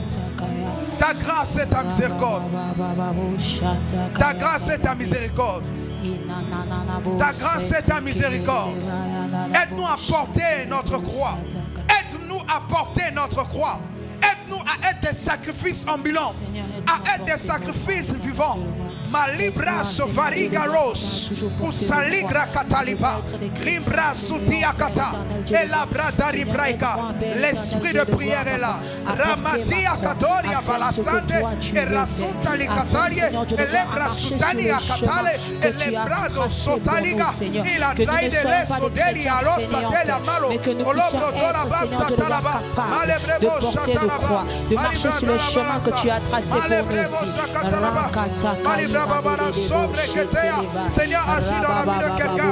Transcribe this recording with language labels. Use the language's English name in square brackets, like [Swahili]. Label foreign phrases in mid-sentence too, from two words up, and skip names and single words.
[French] Ta grâce et ta miséricorde. Ta grâce et ta miséricorde. Ta grâce et ta miséricorde. Aide-nous à porter notre croix. Aide-nous à porter notre croix. Aide-nous à être des sacrifices ambulants, à être des sacrifices vivants. Malibra sovarigalos, usaligra cataliba, libra sutiakata, et labra daribraika. L'esprit de prière est là. Ramatia katoria balasante, et rasunta likatalie, et lebra sutania katale, et lebrado sotaliga, il a trahi de l'eso deli alos satela malo, olobro dora basa talaba, malebrebo chatalaba, marcher sur le chemin que tu as tracé pour nous. Seigneur, agis dans la vie de quelqu'un.